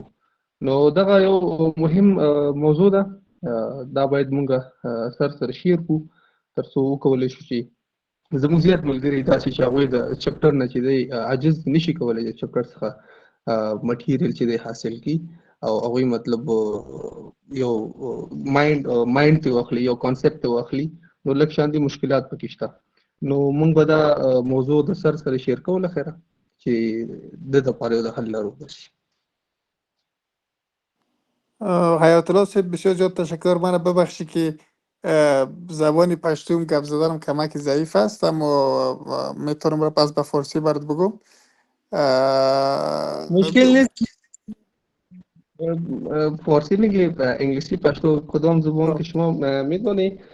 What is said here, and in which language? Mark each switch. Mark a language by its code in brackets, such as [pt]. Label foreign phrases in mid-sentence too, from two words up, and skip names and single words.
[ps] نو دغه یو مهم موضوع ده دا باید موږ سره شیر کړو تر څو وکولی شو چې زموږ زیات ملګري داسې چې هغوی د چپټر نه چې دی عاجز نشي کولی د چپټر څخه مټیریل چې دی حاصل کړي او هغوی مطلب یو مایند ته واخلي یو کانسپټ ته واخلي نو لږ شاندې مشکلات پکې شته. نو موږ به دا موضوع د سره شیر کوو خیره چې د دپاره یو د حل لارو بشي. [fa] حیات الله صاحب بسیار زیاد تشکر. من ببخشی که زبانی پشتوم گپ زدنم کمک ضعیف است اما میتونم را پس به فارسی برات بگم. مشکل نیست فارسی میگی انگلیسی پشتو کدام زبان که شما میدونی.